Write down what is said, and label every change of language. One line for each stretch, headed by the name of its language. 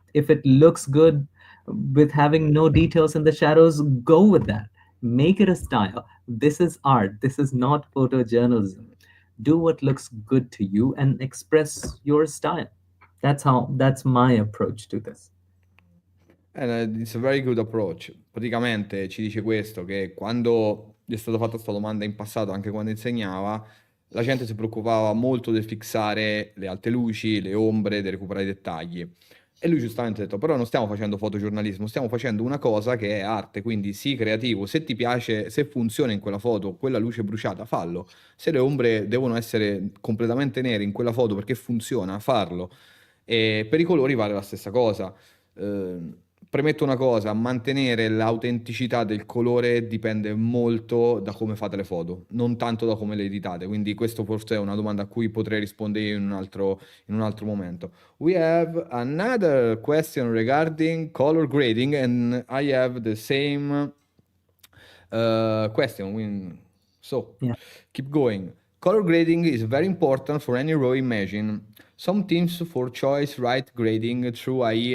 English: If it looks good with having no details in the shadows, go with that. Make it a style. This is art. This is not photojournalism. Do what looks good to you and express your style. That's my approach to this. And it's a very good approach.
Italian: Praticamente ci dice questo, che quando gli è stata fatta questa domanda in passato, anche quando insegnava, la gente si preoccupava molto del fissare le alte luci, le ombre, del recuperare i dettagli. E lui giustamente ha detto, però non stiamo facendo fotogiornalismo, stiamo facendo una cosa che è arte, quindi sii creativo. Se ti piace, se funziona in quella foto, quella luce bruciata, fallo. Se le ombre devono essere completamente nere in quella foto perché funziona, farlo. E per i colori vale la stessa cosa. Premetto una cosa, mantenere l'autenticità del colore dipende molto da come fate le foto, non tanto da come le editate, quindi questo forse è una domanda a cui potrei rispondere in un altro momento.
English: We have another question regarding color grading and I have the same question. So, Yeah. keep going. Color grading is very important for any raw imaging. Some teams for choice write grading through IE.